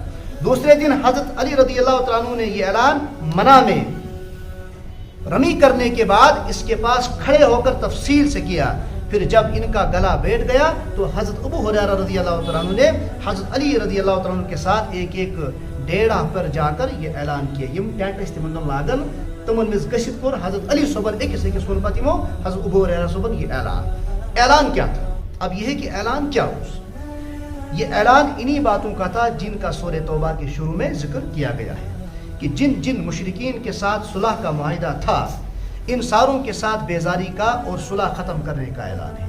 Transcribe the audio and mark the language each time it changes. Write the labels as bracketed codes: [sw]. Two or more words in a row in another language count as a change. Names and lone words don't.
[ur] دوسرے دن حضرت علی رضی اللہ تعالیٰ نے یہ اعلان منع میں رمی کرنے کے بعد اس کے پاس کھڑے ہو کر تفصیل سے کیا پھر جب ان کا گلا بیٹھ گیا تو حضرت ابو ہریرہ رضی اللہ تعالیٰ عنہ نے حضرت علی رضی اللہ تعالیٰ عنہ کے ساتھ ایک ایک ڈیڑھا پر جا کر یہ اعلان کیا [ks] یم ٹینٹ اس تمن لاگن تمن مز گشت کور حضرت علی صبر اکس اکس ون پتہ حضرت ابو ہریرہ صبر [ur] یہ اعلان کیا تھا. اب یہ ہے کہ اعلان کیا ہو. یہ اعلان انہی باتوں کا تھا جن کا سورہ توبہ کے شروع میں ذکر کیا گیا ہے کہ جن جن مشرکین کے ساتھ صلح کا معاہدہ تھا ان ساروں کے ساتھ بیزاری کا اور صلح ختم کرنے کا اعلان ہے.